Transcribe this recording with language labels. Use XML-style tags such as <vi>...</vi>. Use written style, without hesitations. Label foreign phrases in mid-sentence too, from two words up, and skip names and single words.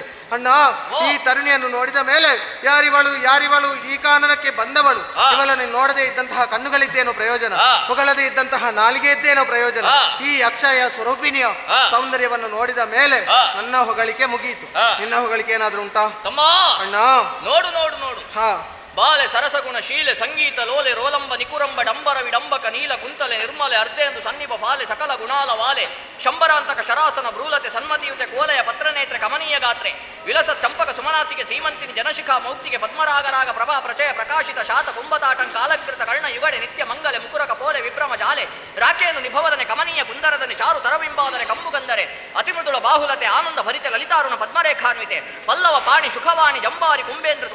<kn>ಅಣ್ಣ, ಈ ತರುಣಿಯನ್ನು ನೋಡಿದ ಮೇಲೆ ಯಾರಿವಳು ಈ ಕಾನನಕ್ಕೆ ಬಂದವಳು, ಇವಳನ್ನು ನೋಡದೇ ಇದ್ದಂತಹ ಕಣ್ಣುಗಳಿದ್ದೇನೋ ಪ್ರಯೋಜನ, ಹೊಗಳದೇ ಇದ್ದಂತಹ ನಾಲಿಗೆ ಇದ್ದೇನೋ ಪ್ರಯೋಜನ. ಈ ಅಕ್ಷಯ ಸ್ವರೂಪಿಣಿಯ ಸೌಂದರ್ಯವನ್ನು ನೋಡಿದ ಮೇಲೆ ನನ್ನ ಹೊಗಳಿಕೆ ಮುಗಿಯಿತು. ನಿನ್ನ ಹೊಗಳಿಕೆ ಏನಾದ್ರೂ ಉಂಟಾ? ತಮ್ಮ, ಅಣ್ಣ, ನೋಡು ನೋಡು ನೋಡು. ಹಾ. ಬಾಲೆ ಸರಸಗುಣ ಶೀಲೆ ಸಂಗೀತ ಲೋಲೆ ರೋಲಂಬ ನಿಕುರಂಬ ಡಂಬರ ವಿಡಂಬಕ ನೀಲ ಕುಂತಲೆ ನಿರ್ಮಲೆ ಅರ್ಧೆಂದು ಸನ್ನಿಭ ಫಾಲೆ ಸಕಲ ಗುಣಾಲ ವಾಲೆ ಶಂಬರಾಂತಕ ಶರಾಸನ ಭ್ರೂಲತೆ ಸನ್ಮತಿಯುತೆ ಕೋಲೆಯ ಪತ್ರನೇತ್ರ ಕಮನೀಯ ಗಾತ್ರೆ ವಿಲಸ ಚಂಪಕ ಸುಮನಾಸಿಗೆ ಸೀಮಂತಿನಿ ಜನಶಿಖಾ ಮೌಕ್ತಿಗೆ ಪದ್ಮರಾಗರಾಗ ಪ್ರಭಾ ಪ್ರಚಯ ಪ್ರಕಾಶಿತ ಶಾತ ಕುಂಭತಾಟಂ ಕಾಲಕೃತ ಕರ್ಣ ಯುಗಳೆ ನಿತ್ಯ ಮಂಗಲೆ ಮುಕುರಕ ಪೋಲೆ ವಿಭ್ರಮ ಜಾಲೆ ರಾಕೆಯನ್ನು ನಿಭವದನೆ ಕಮನೀಯ ಕುಂದರದನೆ ಚಾರು ತರಬಿಂಬಾದನೆ ಕಂಬುಗಂದರೆ ಅತಿಮೃದುಳ ಬಾಹುಲತೆ ಆನಂದ ಭರಿತ ಲಲಿತಾರುಣ ಪದ್ಮರೇಖಾನ್ವಿತೆ ಪಲ್ಲವ ಪಾಣಿ ಶುಖವಾಣಿ ಜಂಬಾರಿ ಕುಂಬೇಂದ್ರ</kn>